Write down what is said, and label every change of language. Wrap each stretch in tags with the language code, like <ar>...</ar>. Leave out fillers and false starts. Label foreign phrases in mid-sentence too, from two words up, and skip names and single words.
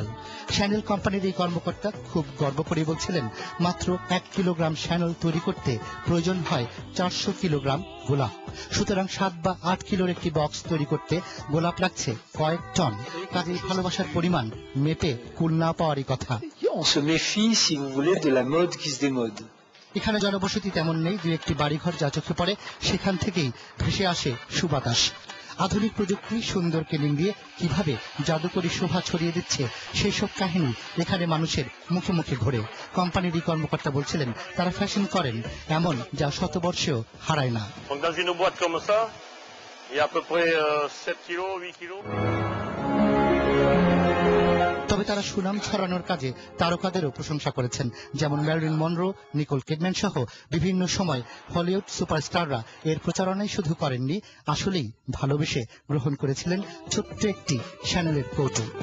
<bn>শ্যানেল কোম্পানির এই কর্মকর্তা খুব গর্ব করে বলছিলেন, মাত্র 1 কিলোগ্রাম শ্যানেল তৈরি করতে প্রয়োজন হয় 400 কিলোগ্রাম গোলাপ। সুতরাং 7 বা 8 কিলোর একটি বক্স তৈরি করতে গোলাপ লাগছে কয়েক টন। কাজেই ভালোবাসার পরিমাণ মেপে কুল না পাওয়ারই কথা।</bn> <fr>On se méfie, si vous voulez, de la mode qui se démode.</fr> <bn>এখানে জনবসতি তেমন নেই। দু একটি বাড়িঘর যা চোখে পড়ে, সেখান থেকেই ভেসে আসে সুবাতাস। আধুনিক প্রযুক্তি সুন্দর কেলিং দিয়ে কিভাবে জাদুকরী শোভা ছড়িয়ে দিচ্ছে, সেই সব কাহিনী এখানে মানুষের মুখে মুখে ঘোরে। কোম্পানির এই কর্মকর্তা বলছিলেন, তারা ফ্যাশন করেন এমন যা শতবর্ষেও হারায় না।</bn> <fr>Dans une boîte comme ça, il y a à peu près 7 kilos, 8 kilos.</fr> <bn>তবে তারা সুনাম ছড়ানোর কাজে তারকাদেরও প্রশংসা করেছেন, যেমন ম্যারিলিন মনরো, নিকোল কিডম্যান সহ বিভিন্ন সময় হলিউড সুপারস্টাররা এর প্রচারণাই শুধু করেননি, আসলেই ভালোবেসে গ্রহণ করেছিলেন ছোট্ট একটি শ্যানেলের কৌটো।</bn>